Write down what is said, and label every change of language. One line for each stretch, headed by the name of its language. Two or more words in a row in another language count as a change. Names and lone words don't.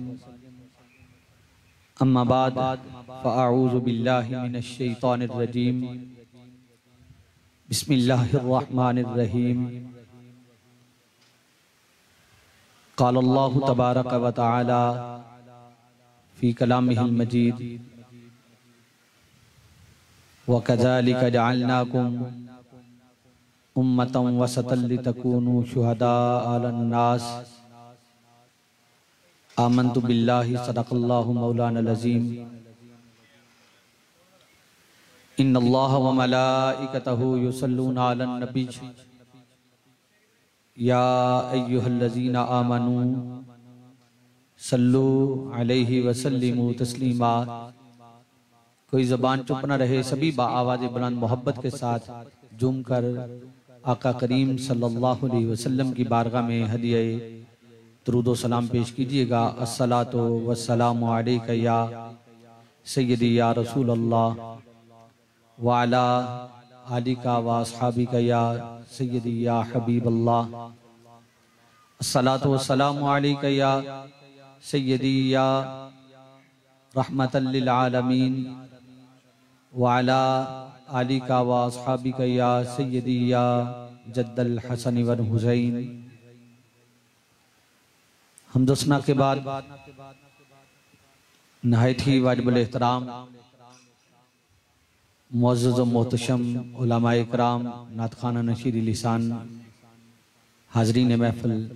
Arabic: أما بعد فأعوذ بالله من الشيطان الرجيم. बिस्मिल्लाहिर्रहमानिर्रहीम। قال الله تبارك وتعالى في كلامه المجيد، وكذلك جعلناكم أمة وسطا لتكونوا شهداء على الناس. آمنت بالله صدق الله مولانا العظيم. إن الله وملائكته يصلون على النبي يا أيها الذين آمنوا صلوا عليه وسلموا تسليما.
Urdu: کوئی زبان چپ نہ رہے، سبھی باآواز بلند محبت کے ساتھ جھوم کر آقا کریم
Arabic: صلى الله عليه وسلم
Urdu: کی بارگاہ میں ہدیہ درود سلام پیش کیجیے گا.
Arabic: الصلاة والسلام عليك يا سيدي يا رسول الله وعلى آلك وأصحابك يا سيدي يا حبيب الله. الصلاة والسلام عليك يا سيدي يا رحمة للعالمين وعلى آلك وأصحابك يا سيدي يا جد الحسن والحسين.
Urdu: حمد و ثنا کے بعد نہایت ہی واجب الاحترام معزز و محتشم علمائے کرام، نعت خوانان شیریں لسان، حاضرین محفل,